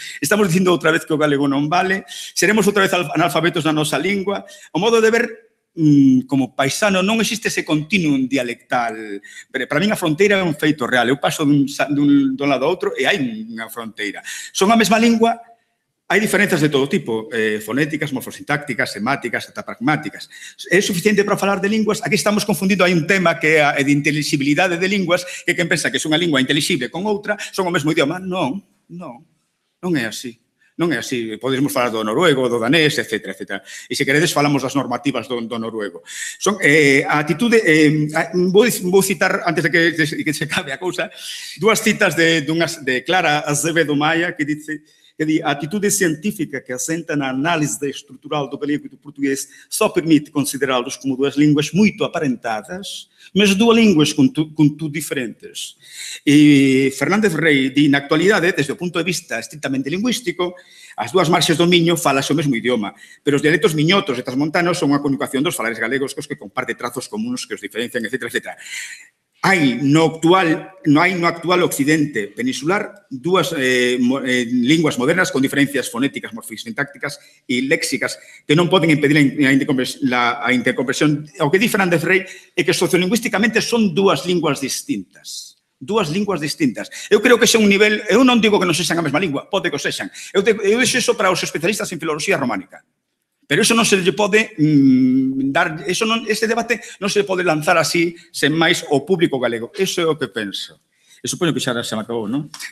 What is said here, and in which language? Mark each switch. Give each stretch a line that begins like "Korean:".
Galician: Estamos dicindo outra vez que o galego non vale? Seremos outra vez analfabetos na nosa lingua? O modo de ver como paisano non existe ese continuum dialectal. Para mí a fronteira é un feito real. Eu paso dun lado a outro e hai unha fronteira. Son a mesma lingua. Hai diferenzas de todo tipo, fonéticas, morfosintácticas, semáticas, ata pragmáticas. É suficiente para falar de linguas? Aquí estamos confundindo, hai un tema que é de intelixibilidade de linguas, que quen pensa que é unha lingua intelixible con outra, son o mesmo idioma. Non é así. Non é así. Podemos falar do noruego, do danés, etc. E se queredes falamos das normativas do noruego. A atitude, vou citar, antes de que se acabe a cousa, 2 citas de Clara Azevedo Maia, que dice: Que di,
Portuguese: a atitude científica que assenta na análise estrutural do galego e do português só permite considerá-los como duas línguas muito aparentadas, mas duas línguas contudo diferentes.
Galician: E Fernández Rey di, na actualidade, desde o punto de vista estrictamente lingüístico, as dúas marxes do Miño falase o mesmo idioma, pero os dialectos miñotos e transmontanos son unha conjugación dos falares galegos cos que comparte trazos comuns que os diferencian, etc., etc. Hai no actual occidente peninsular dúas linguas modernas con diferencias fonéticas, morfosintácticas e léxicas que non poden impedir a interconversión. O que di Fernández Rey é que sociolingüísticamente son dúas linguas distintas. Dúas linguas distintas. Eu creo que ese é un nivel... Eu non digo que non sexan a mesma lingua, pode que o sexan. Eu deixo iso para os especialistas en filoloxía románica. Pero eso non se lle pode dar, ese debate non se pode lanzar así, sen máis, ao público galego. Eso é o que penso. E supoño que xa se me acabou, non?